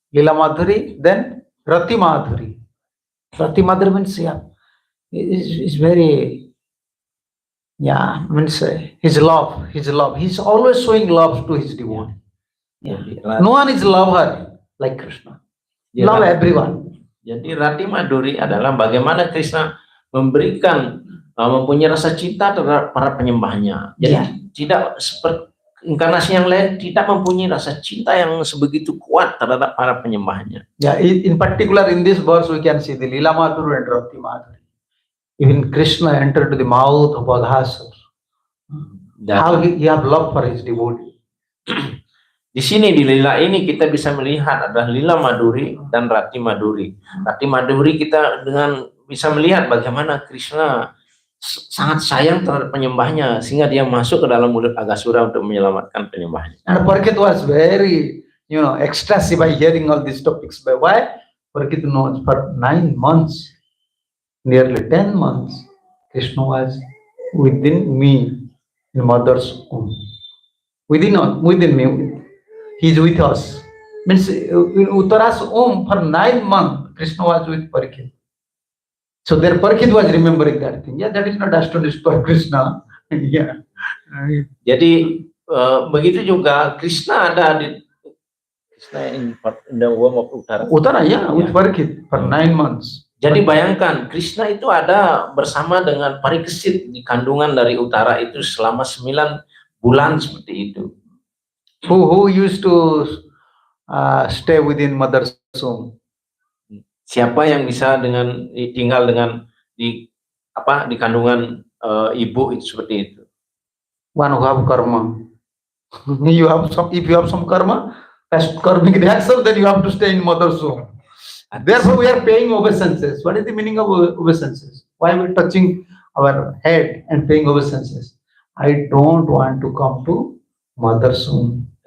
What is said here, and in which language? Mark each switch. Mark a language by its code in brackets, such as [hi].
[en] Lila Madhuri, then Rati Madhuri. Rati Madhuri means, yeah, is very, yeah, means his love. He's always showing love to his devotee. Yeah. No one is lover like Krishna. Love everyone. [id] Jadi Rati Madhuri adalah bagaimana Krishna memberikan, mempunyai rasa cinta terhadap para penyembahnya. Jadi tidak seperti inkarnasi yang lain, tidak mempunyai rasa cinta yang sebegitu kuat terhadap para penyembahnya. [en] Yeah, in particular in this verse we can see the Lila Madhuri and Rati Madhuri. Even Krishna entered the mouth of Aghasur. How he have love for his devotee. [id] Di sini di lila ini kita bisa melihat ada Lila Madhuri dan Rati Madhuri. Rati Madhuri kita dengan bisa melihat bagaimana Krishna sangat sayang terhadap penyembahnya sehingga dia masuk ke dalam mulut Aghasura untuk menyelamatkan penyembahnya. [en] And Parikshit was very, ecstasy by hearing all these topics. Why? Parikshit knows for 9 months, nearly 10 months, Krishna was within me in mother's womb. Within me, he is with us. Means in Uttara's womb for 9 months, Krishna was with Parikshit. So their Parikshit was remembering that thing. Yeah, that is not astonished by Krishna. Yeah. [id] Jadi begitu juga Krishna ada di [en] in the womb of Uttara. Uttara, yeah, with Parikshit for 9 months. [id] Jadi bayangkan Krishna itu ada bersama dengan Parikshit di kandungan dari Uttara itu selama 9 bulan seperti itu. [en] Who used to stay within mother's womb? [id] Siapa yang bisa tinggal dengan di kandungan ibu itu seperti itu? [en] One who have karma. If you have some karma, as karmic reaction, then you have to stay in mother's womb. Therefore, we are paying obeisances. What is the meaning of obeisances? Why are we touching our head and paying obeisances? I don't want to come to mother's womb.